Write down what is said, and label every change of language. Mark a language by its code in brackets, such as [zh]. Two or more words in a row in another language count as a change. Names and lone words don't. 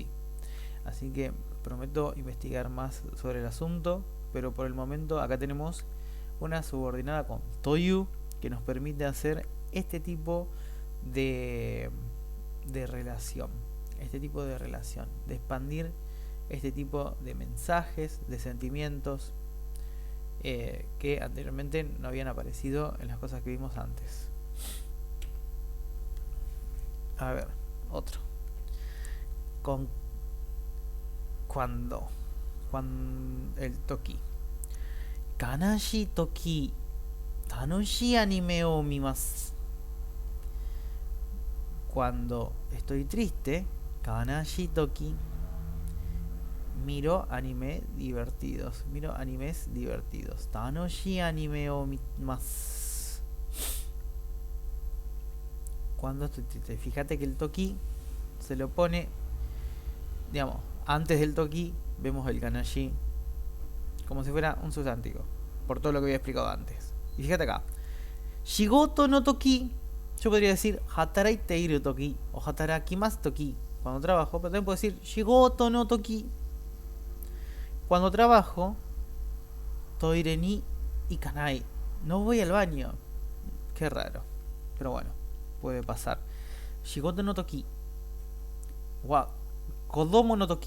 [es] Así que prometo investigar más sobre el asunto, pero por el momento acá tenemos una subordinada con toyu que nos permite hacer este tipo de, de relación, de expandir este tipo de mensajes, de sentimientos que anteriormente no habían aparecido en las cosas que vimos antes. A ver, otro. Con cuando el toki. [ja] 悲しい時楽しいアニメを見ます. [es] Cuando estoy triste, [ja] 悲しい時, [es] miro animes divertidos. [ja] 楽しいアニメを見ます. [es] Cuando estoy triste, fíjate que el toki se lo pone, digamos, antes del toki vemos el kanashi como si fuera un sustantivo, por todo lo que había explicado antes. Y fíjate acá, [ja] 仕事の時, [es] yo podría decir [ja] 働いている時 [es] o [ja] 働きます時, [es] cuando trabajo, pero también puedo decir [ja] 仕事の時, [es] cuando trabajo, [ja] トイレに行かない, [es] no voy al baño. Qué raro, pero bueno, puede pasar. [ja] 仕事の時は子供の時.